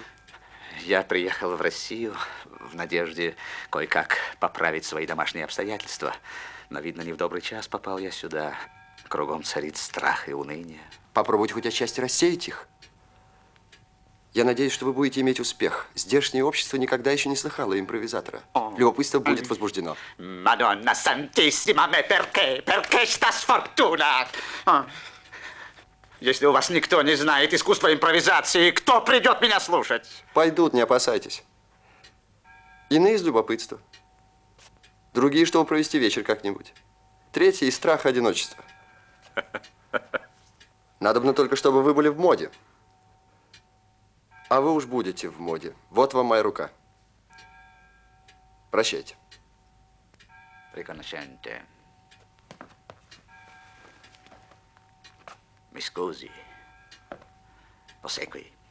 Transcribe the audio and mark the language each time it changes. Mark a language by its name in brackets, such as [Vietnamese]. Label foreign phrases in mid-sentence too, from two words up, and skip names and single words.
[Russian] Я приехал в Россию в надежде кое-как поправить свои домашние обстоятельства. Но, видно, не в добрый час попал я сюда. Кругом царит страх и уныние. Попробуйте хоть отчасти рассеять их. Я надеюсь, что вы будете иметь успех. Здешнее общество никогда еще не слыхало импровизатора. Любопытство будет возбуждено. [Italian] Madonna Santissima, me perché? Perché sta sfortuna? [Russian] Если у вас никто не знает искусства импровизации, кто придет меня слушать? Пойдут, не опасайтесь. Иные из любопытства. Другие, чтобы провести вечер как-нибудь. Третьи из страха одиночества. Надобно только, чтобы вы были в моде. А вы уж будете в моде. Вот вам моя рука. Прощайте. [Italian] Riconoscente. Mi scusi. Ossequi.